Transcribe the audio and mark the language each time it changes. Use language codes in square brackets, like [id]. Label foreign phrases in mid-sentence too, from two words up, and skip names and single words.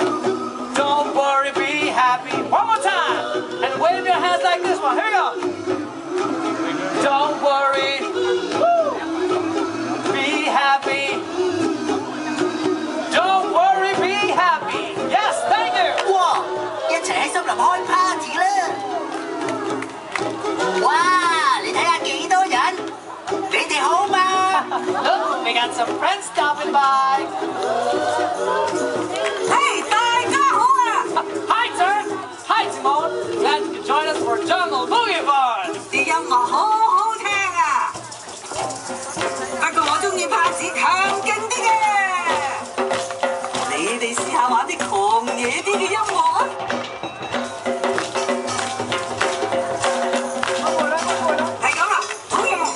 [en] Don't worry, be happy. One more time. And wave your hands like this one. Here we go. Don't worry. Woo! Be happy. Don't worry, be happy. Yes, thank you. [yue] 哇！一齊喺森林開 party 啦！哇！你睇下幾多人？你哋好嘛？ [en] Look, we got some friends stopping by. [yue] Hey， 大家好啊 [en] Hi, sir. Hi, Simone. Glad you could join us for Jungle Boogie Fun. [yue] 啲音樂好好聽啊！不過我中意拍子強勁啲嘅。你哋試下玩啲狂野啲嘅音樂啊！係咁啦，好嘢！